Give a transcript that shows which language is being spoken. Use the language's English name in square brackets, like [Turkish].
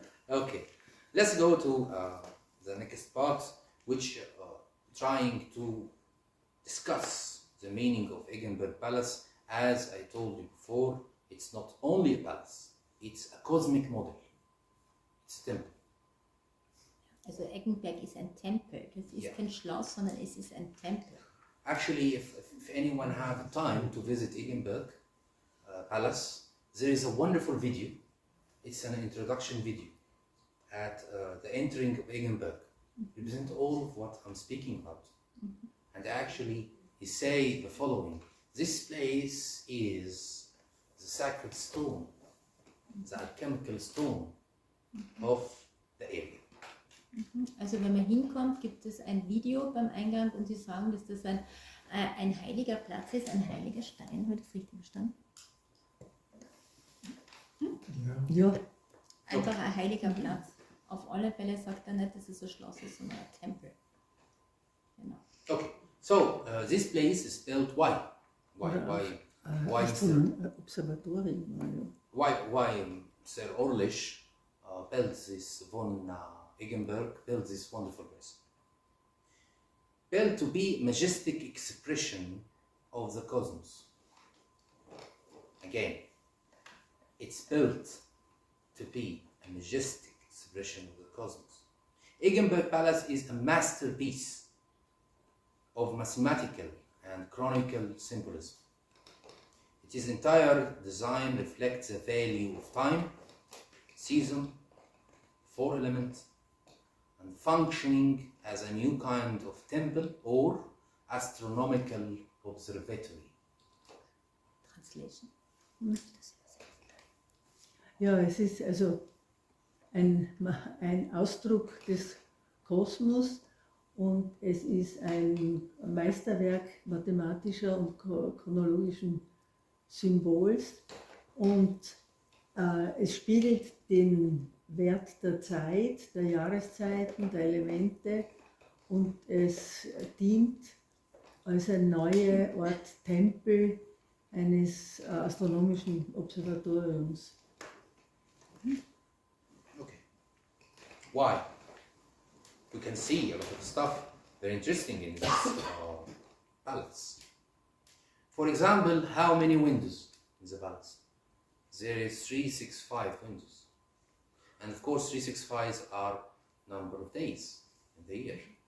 [English] Okay, let's go to the next part, which trying to discuss the meaning of Eggenberg Palace. As I told you before, it's not only a palace, it's a cosmic model. It's a temple. [German] Also Eggenberg ist ein Tempel. Das ist kein Schloss, sondern es ist ein Tempel. [English] Actually, if anyone have time to visit Eggenberg Palace, there is a wonderful video. It's an introduction video at the entering of Eggenberg. Represent all of what I'm speaking about. And actually, he say the following: this place is the sacred stone the alchemical stone of the area. [German] Also wenn man hinkommt, gibt es ein Video beim Eingang und die sagen, dass das ein heiliger Platz ist, ein heiliger Stein. Habe ich das richtig verstanden? Ja. Einfach ein heiliger Platz. Auf alle Fälle sagt er nicht, dass es ein Schloss ist, sondern ein Tempel. Genau. [English] Okay, so this place is built why? Why [German] Observatorium. [English] Sir Orlish built this von Eggenberg built this wonderful place. Built to be majestic expression of the cosmos. Again, it's built to be a majestic expression of the cosmos. Eggenberg Palace is a masterpiece of mathematical and chronicle symbolism. Its entire design reflects the value of time, season, 4 elements, and functioning as a new kind of temple or astronomical observatory. Translation. [German] Ja, es ist also ein Ausdruck des Kosmos und es ist ein Meisterwerk mathematischer und chronologischen Symbols und es spiegelt den Wert der Zeit, der Jahreszeiten, der Elemente und es dient als ein neuer Ort Tempel eines astronomischen Observatoriums. [English] Okay. Why? We can see a lot of stuff very interesting in this palace. For example, how many windows in the palace? There is 365 windows. And of course 365 are number of days in the year.